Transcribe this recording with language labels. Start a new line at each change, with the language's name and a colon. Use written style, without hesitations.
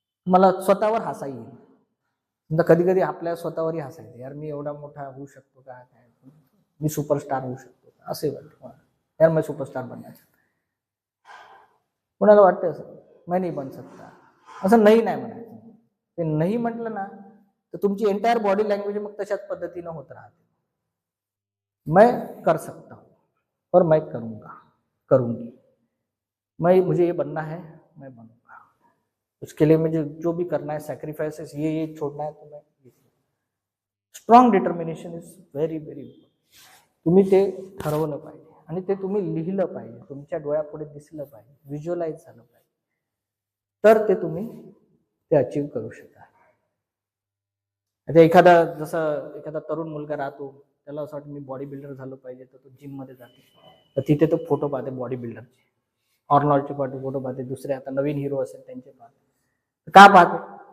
Marathi: मला स्वतःवर हसा येईल. कधी कधी आपल्या स्वतःवरही हसायचं, यार मी एवढा मोठा होऊ शकतो का, काय मी सुपरस्टार होऊ शकतो का, असे वाटतं यार
Hindi: मैं सुपरस्टार बनना चाहता.
Marathi: कोणाला वाटतं असं
Hindi: मैं नहीं बन सकता,
Marathi: असं नाही म्हणायचं. ते नाही म्हटलं ना तर तुमची एंटायर बॉडी लँग्वेज मग तशाच पद्धतीनं होत राहते.
Hindi: मैं कर सकता हूँ और मैं करूँगा, करूँगी, मुझे ये बनना है, मैं बनूंगा, उसके लिए मुझे जो भी करना है, सैक्रिफाइसेस ये छोड़ना है, तो मैं
English: Strong determination is very very important.
Marathi: तुम्ही ते ठरवलं पाहिजे आणि ते तुम्ही लिहिलं पाहिजे, तुमच्या डोळ्यापुढे दिसलं पाहिजे, व्हिज्युअलाइज झालं पाहिजे, तर ते तुम्ही ते अचीव्ह करू शकाल. आता एखादा तरुण मुलगा राहतो, त्याला असं वाटतं मी बॉडी बिल्डर झालं पाहिजे, तर तो जिम मध्ये जाते, तर तिथे तो फोटो पाहते बॉडी बिल्डरचे, ऑर्नॉल्डचे फोटो पाहते, दुसरे आता नवीन हिरो असेल त्यांचे पाहते. का पाहते?